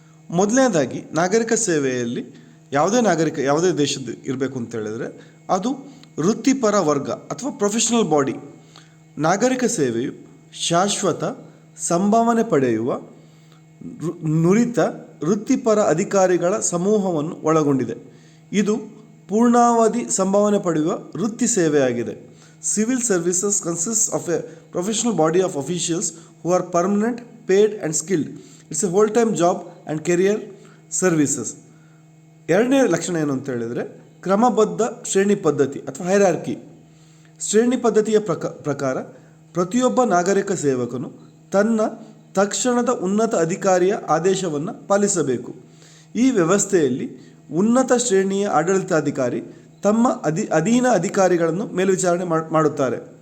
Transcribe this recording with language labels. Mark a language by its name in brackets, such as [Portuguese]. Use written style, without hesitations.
[Kannada] ಮೊದಲನೇದಾಗಿ, ನಾಗರಿಕ ಸೇವೆಯಲ್ಲಿ ಯಾವುದೇ ದೇಶದ ಇರಬೇಕು ಅಂತ ಹೇಳಿದರೆ ಅದು ವೃತ್ತಿಪರ ವರ್ಗ ಅಥವಾ ಪ್ರೊಫೆಷನಲ್ ಬಾಡಿ. ನಾಗರಿಕ ಸೇವೆಯು ಶಾಶ್ವತ ಸಂಭಾವನೆ ಪಡೆಯುವ ನುರಿತ ವೃತ್ತಿಪರ ಅಧಿಕಾರಿಗಳ ಸಮೂಹವನ್ನು ಒಳಗೊಂಡಿದೆ. ಇದು ಪೂರ್ಣಾವಧಿ ಸಂಭಾವನೆ ಪಡೆಯುವ ವೃತ್ತಿ ಸೇವೆಯಾಗಿದೆ. [English] Civil services consists of a professional body of officials who are permanent, paid and skilled. It's a whole-time job and career services. [Kannada] ಎರಡನೇ ಲಕ್ಷಣ ಏನು ಅಂತ ಹೇಳಿದರೆ, ಕ್ರಮಬದ್ಧ ಶ್ರೇಣಿ ಪದ್ಧತಿ ಅಥವಾ ಹೈರಾರ್ಕಿ. ಶ್ರೇಣಿ ಪದ್ಧತಿಯ ಪ್ರಕಾರ ಪ್ರತಿಯೊಬ್ಬ ನಾಗರಿಕ ಸೇವಕನು ತನ್ನ ತಕ್ಷಣದ ಉನ್ನತ ಅಧಿಕಾರಿಯ ಆದೇಶವನ್ನು ಪಾಲಿಸಬೇಕು. ಈ ವ್ಯವಸ್ಥೆಯಲ್ಲಿ ಉನ್ನತ ಶ್ರೇಣಿಯ ಆಡಳಿತಾಧಿಕಾರಿ ತಮ್ಮ ಅಧೀನ ಅಧಿಕಾರಿಗಳನ್ನು ಮೇಲ್ವಿಚಾರಣೆ ಮಾಡುತ್ತಾರೆ.